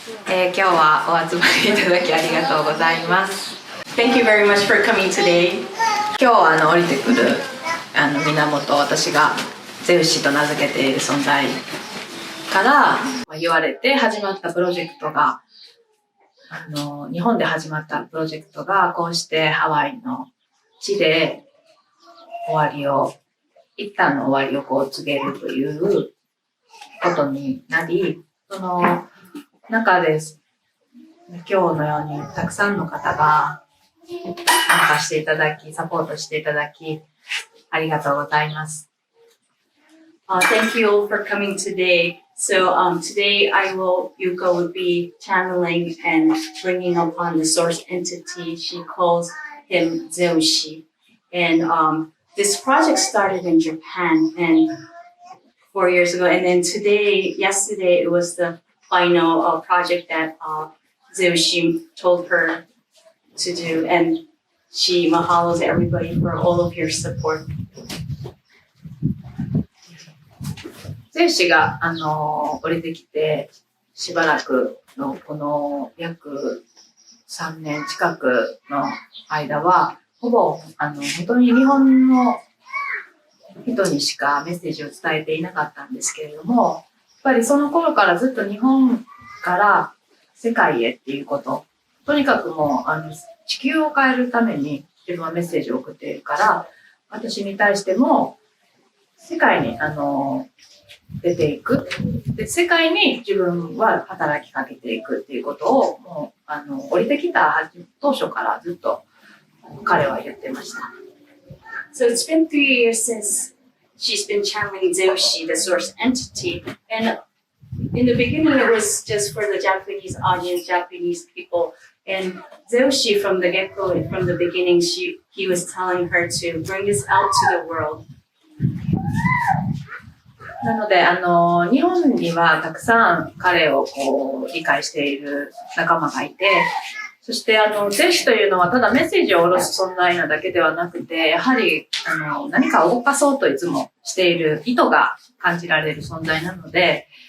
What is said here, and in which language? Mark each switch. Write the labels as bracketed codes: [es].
[ja] 今日はお集まりいただきありがとうございます。 [en] Thank you very much for coming today. [ja] 今日降りてくる源、私がゼウシと名付けている存在から言われて始まったプロジェクトが、日本で始まったプロジェクトがこうしてハワイの地で一旦の終わりを告げるということになり、その中で今日のようにたくさんの方が参加していただき、サポートしていただき、ありがとうございます。 [en] Thank you all for coming today. So today Yuka will be channeling and bringing upon the source entity. She calls him Zeushi. And this project started in Japan and 4 years ago. And then yesterday, it was the final project that Zeushi told her to do. And she mahalos everybody for all of your support. [ja] ゼウシが降りてきてしばらくのこの約3年近くの間はほぼ本当に日本の人にしかメッセージを伝えていなかったんですけれども、やっぱりその頃からずっと日本から世界へっていうこと、とにかくもう地球を変えるために自分はメッセージを送っているから、私に対しても世界に出ていく。で、世界に自分は働きかけていくっていうことを、もう、降りてきた当初からずっと彼は言ってました。 [en] So it's been 3 years since she's been channeling Zeushi, the source entity. And in the beginning, it was just for the Japanese audience, Japanese people. And Zeushi, from the get-go, from the beginning, he was telling her to bring this out to the world. [ja] なので、日本にはたくさん彼を理解している仲間がいて、そして、ゼウシというのはただメッセージを下ろす存在なだけではなくて、やはり、何かを動かそうといつもしている意図が感じられる存在なので、